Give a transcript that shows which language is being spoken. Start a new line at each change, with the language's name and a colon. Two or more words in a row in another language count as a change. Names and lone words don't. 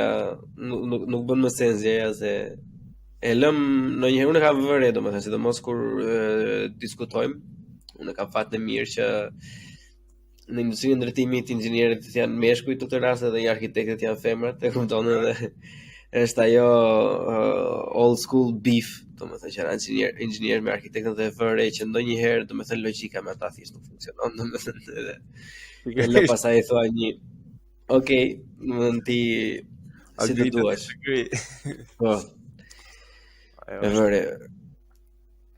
Albanian: nuk bën më sens gjëja se e lëm ndonjëherë unë kam vënë domethënë sidomos kur diskutojmë, unë kam fatën e mirë që në industrinë e ndërtimit inxhinierët janë meshkujt në këtë rast edhe i arkitektët janë femrat, e kupton edhe është ajo
English: old school beef,
Albanian: domethënë që janë inxhinier me arkitektët e vëre që ndonjëherë domethënë logjika me ata thjesht nuk funksionon, domethënë edhe pastaj thua një okay, mund ti si të duash. Po. E vëre.